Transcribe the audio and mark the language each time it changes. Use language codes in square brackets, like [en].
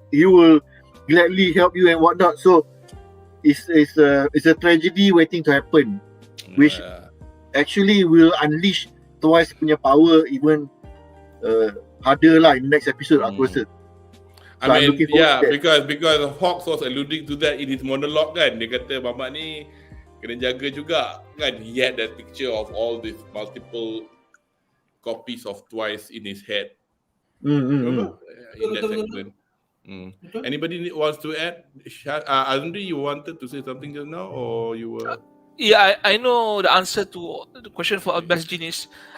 [en] He will gladly help you and whatnot. So it's a tragedy waiting to happen, which actually will unleash Twice punya power even harder lah in the next episode [ms] aku rasa. [en] So I mean, because Hawks was alluding to that in his monologue kan. [ms] Dia kata Mamat ni kena jaga juga kan. [en] He had that picture of all these multiple copies of Twice in his head. In that segment. Anybody wants to add? Anri, you wanted to say something just now, or you were? Yeah, I know the answer to the question for best genius.